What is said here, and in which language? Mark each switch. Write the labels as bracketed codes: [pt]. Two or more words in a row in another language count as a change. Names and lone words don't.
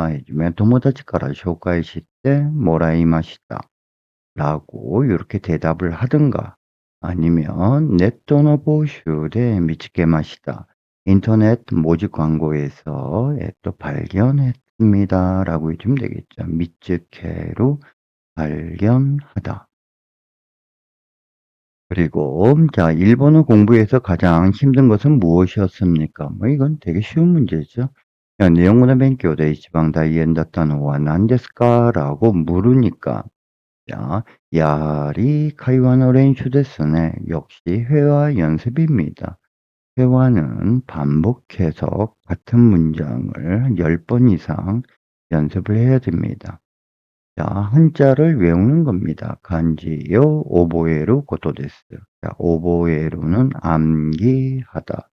[ko] 해주면 [ja] 友達から紹介してもらいました [ko] 라고 이렇게 대답을 하든가 아니면 [ja] ネットの募集で見つけました, [ko] 인터넷 모집 광고에서 또 발견했습니다 라고 해주면 되겠죠. 미츠케로 발견하다. 그리고 자, 일본어 공부에서 가장 힘든 것은 무엇이었습니까? 뭐 이건 되게 쉬운 문제죠. [ja] 日本語の勉強で一番大変だったのは何ですか [ko] 라고 물으니까 자, 야리 [ja] 会話の 練習 ですね. [ko] 역시 회화 연습입니다. 회화는 반복해서 같은 문장을 10번 이상 연습을 해야 됩니다. 자, 한자를 외우는 겁니다. [ja] 漢字を覚えることです. [ko] 자, 오보에루는 암기하다.